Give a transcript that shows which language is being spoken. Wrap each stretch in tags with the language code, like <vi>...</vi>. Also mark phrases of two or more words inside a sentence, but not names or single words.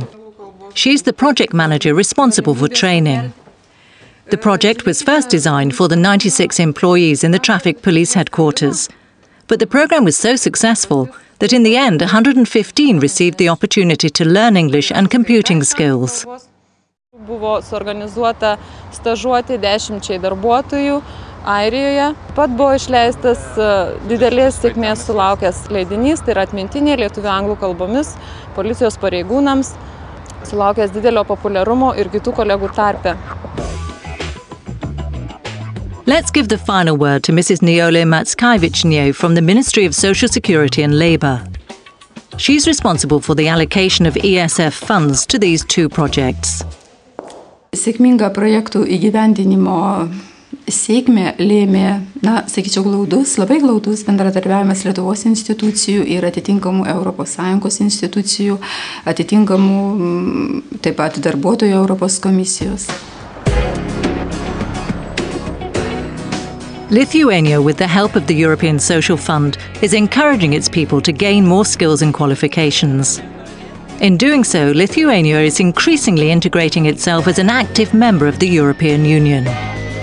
<en>She's the project manager responsible for training. The project was first designed for the 96 employees in the traffic police headquarters. But the program was so successful that in the end 115 received the opportunity to learn English and computing skills.</en> <lt>Buvo suorganizuota stažuotė 10 darbuotojų Airijoje. Pat buvo išleistas didelės sėkmės sulaukęs leidinys, tai yra atmintinė lietuvių anglų kalbomis policijos pareigūnams, sulaukęs didelio populiarumo ir kitų kolegų tarpe.</lt> <en>Let's give the final word to Mrs. Niole Matskaiewicz-Nio from the Ministry of Social Security and Labour. She's responsible for the allocation of ESF funds to these two projects.</en> <lt>Sėkmingą projektų įgyvendinimo sėkmę lėmė, sakyčiau, labai glaudus bendradarbiavimas Lietuvos institucijų ir atitinkamų ES institucijų, atitinkamų taip pat darbuotojų Europos komisijos.</lt> <en>Lithuania, with the help of the European Social Fund, is encouraging its people to gain more skills and qualifications. In doing so, Lithuania is increasingly integrating itself as an active member of the European Union.</en>